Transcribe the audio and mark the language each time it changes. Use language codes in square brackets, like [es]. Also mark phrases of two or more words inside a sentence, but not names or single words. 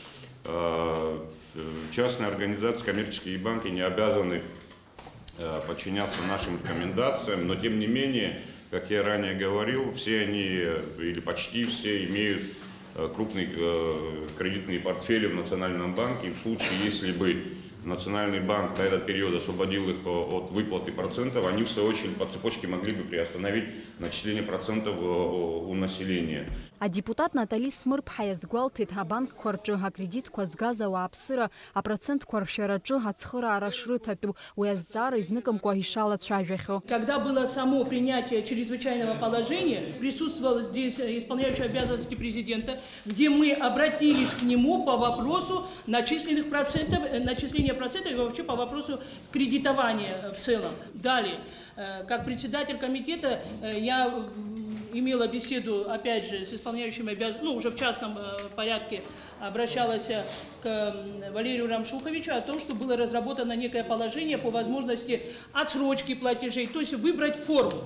[ru] Частные организации, коммерческие банки не обязаны подчиняться нашим рекомендациям, но тем не менее, как я ранее говорил, все они, или почти все, имеют крупные кредитные портфели в Национальном банке. И в случае, если бы Национальный банк на этот период освободил их от выплаты процентов, они в свою очередь по цепочке могли бы приостановить начисление процентов у населения. [ab] А депутат Натали Смырԥҳа иазгәалҭеит абанкқәа рҿы акредитқәа згаз ауааԥсыра апроцентқәа ршәараҿы ацхыраара шрыҭатәу, уи азҵаара изныкымкәа ишалацәажәахьоу. [ru] Когда было само принятие чрезвычайного положения, присутствовал здесь исполняющий обязанности президента, где мы обратились к нему по вопросу начисления процентов и вообще по вопросу кредитования в целом. Далее, как председатель комитета, я имела беседу, опять же, с исполняющим обязанностями, уже в частном порядке обращалась к Валерию Рамшуховичу о том, что было разработано некое положение по возможности отсрочки платежей, то есть выбрать форму.